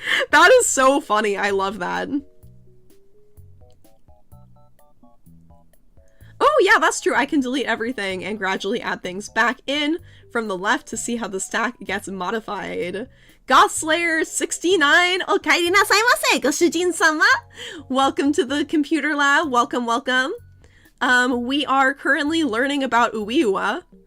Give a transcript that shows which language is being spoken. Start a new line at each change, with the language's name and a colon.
English: That is so funny, I love that. Oh yeah, that's true, I can delete everything and gradually add things back in from the left to see how the stack gets modified.
Japanese: Gothslayer69, おかえりなさいませ, ご主人様.
English: Welcome to the computer lab. Welcome, welcome. We are currently learning about Uiwa.